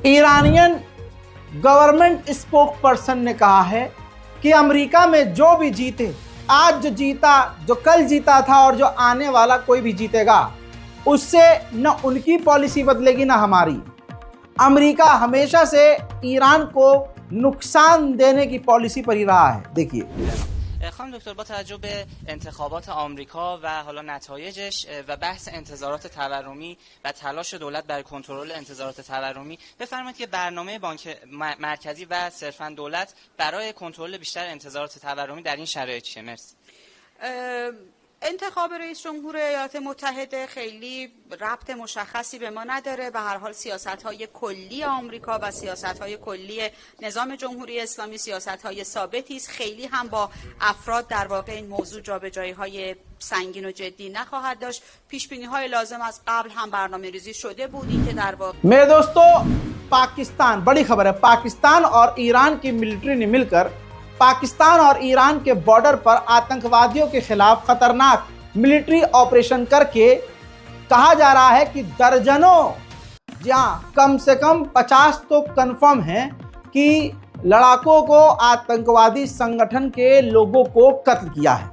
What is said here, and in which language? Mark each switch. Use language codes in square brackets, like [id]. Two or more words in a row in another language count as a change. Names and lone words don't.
[en] Iranian government spokesperson [hi] ने कहा है कि अमेरिका में जो भी जीते, आज जो जीता, जो कल जीता था और जो आने वाला कोई भी जीतेगा, उससे न उनकी पॉलिसी बदलेगी न हमारी। अमेरिका हमेशा से ईरान को नुकसान देने की पॉलिसी पर ही रहा है। देखिए [fa] خانم دکتر، با توجه به انتخابات آمریکا و حالا نتایجش و بحث انتظارات تورمی و تلاش دولت برای کنترل انتظارات تورمی، بفرمایید که برنامه بانک مرکزی و صرفاً دولت برای کنترل بیشتر انتظارات تورمی در این شرایط چیه؟ مرسی. انتخاب رئیس جمهور ایالات متحده خیلی ربط مشخصی به ما نداره. به هر حال سیاست‌های کلی آمریکا و سیاست‌های کلی نظام جمهوری اسلامی سیاست‌های ثابتی است. خیلی هم با افراد در واقع این موضوع جابجایی‌های سنگین و جدی نخواهد داشت. پیش‌بینی‌های لازم از قبل هم برنامه‌ریزی شده بود این که در واقع [hi] मेरे दोस्तों, पाकिस्तान, बड़ी खबर है, पाकिस्तान और ईरान की मिलिट्री ने मिलकर पाकिस्तान और ईरान के बॉर्डर पर आतंकवादियों के खिलाफ खतरनाक [en] military operation [hi] करके कहा जा रहा है कि दर्जनों, जहां कम से कम 50 तो कंफर्म हैं कि लड़ाकों को, आतंकवादी संगठन के लोगों को कत्ल किया है।